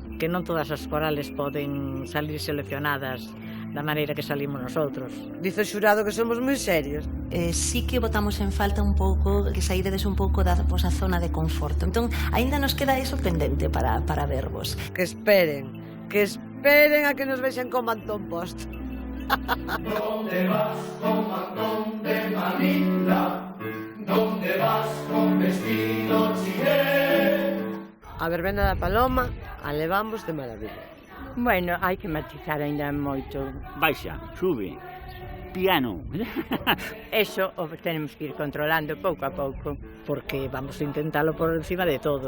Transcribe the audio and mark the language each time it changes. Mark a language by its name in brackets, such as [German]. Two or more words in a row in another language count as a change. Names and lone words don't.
[Galician] Que non todas as corales poden salir seleccionadas da maneira que salimos nosotros. Dice o xurado que somos moi serios. Sí que botamos en falta un pouco, que saíredes un pouco da vosa zona de conforto. Entón, aínda nos queda eso pendente para vervos. Que esperen a que nos vexan con Mantón Post. [Spanish] ¿Dónde vas con Mantón de Manila? ¿Dónde vas con vestido chilé? [Galician] A verbena da Paloma a levamos de maravilla. Bueno, hai que matizar ainda moito. Baixa, sube, piano. [Spanish] Eso o tenemos que ir controlando [Galician] pouco a pouco, [Spanish] porque vamos a intentalo por encima de todo.